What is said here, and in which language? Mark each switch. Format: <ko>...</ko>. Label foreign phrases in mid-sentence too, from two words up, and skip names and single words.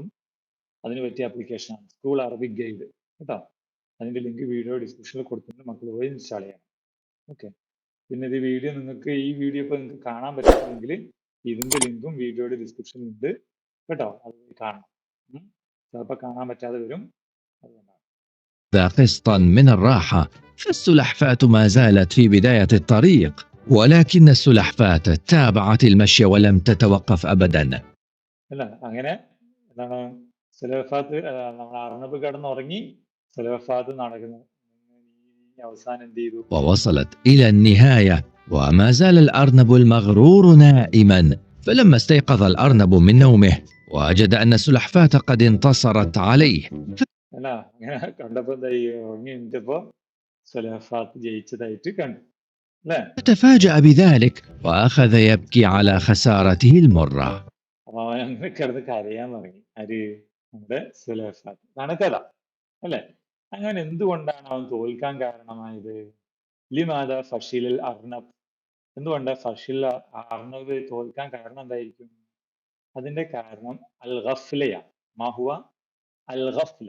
<ml>അതിന് പറ്റിയ ആപ്ലിക്കേഷനാണ് സ്കൂൾ അറബിക് ഗൈഡ് കേട്ടോ. അതിന്റെ ലിങ്ക്</ml> <en>video description</en> <ml>കൊടുത്തിട്ടുണ്ട്, മക്കൾ പോയി ഇൻസ്റ്റാൾ ചെയ്യണം. ഓക്കെ. പിന്നെ ഈ വീഡിയോ ഇപ്പൊ നിങ്ങൾക്ക് കാണാൻ പറ്റുമെങ്കിൽ ഇതിന്റെ ലിങ്കും വീഡിയോയുടെ ഡിസ്ക്രിപ്ഷനിൽ ഉണ്ട് കേട്ടോ. അത് കാണണം. ചിലപ്പോൾ കാണാൻ പറ്റാതെ വരും, അതുകൊണ്ടാണ്.</ml> <ar>قسطا من الراحة، فالسلحفاة ما زالت في بداية الطريق، ولكن السلحفاة تابعت المشي ولم تتوقف أبدا.</ar> <ml>അല്ല, അങ്ങനെ എന്താണ് സുലഹ്ഫാത്ത് നമ്മുടെ അർണബ് കിടന്നുറങ്ങി, സുലഹ്ഫാത്ത് നടക്കുന്നു. അവസാനം എന്ത് ചെയ്തു?</ml> <ar>ووصلت إلى النهاية وما زال الأرنب المغرور نائما. فلما استيقظ الأرنب من نومه وجد أن السلحفاة قد انتصرت عليه.</ar> <ml>അല്ല, അങ്ങനെ കണ്ടപ്പോ ഉറങ്ങി എണീറ്റപ്പോ സുലഹ്ഫാത്ത് ജയിച്ചതായിട്ട് കണ്ടു അല്ലേ.</ml> <ar>تفاجأ بذلك وأخذ يبكي على خسارته المرة.</ar> <ml>അപ്പൊ അവൻ അങ്ങനെ കിടന്ന് കരയാൻ തുടങ്ങി. ആര്? നമ്മുടെ സുലഹ്ഫാത്ത്. അതാണ് കഥ അല്ലെ. അങ്ങനെ എന്തുകൊണ്ടാണ് അവൻ തോൽക്കാൻ കാരണമായത്?</ml> <ar>لماذا فشل أرنب.</ar> <ml>എന്തുകൊണ്ട് അർണബ് തോൽക്കാൻ കാരണം എന്തായിരിക്കും? അതിന്റെ കാരണം അൽ ഗഫ്ലയാണ്.</ml> <ar>ما هو الغفلة.</ar>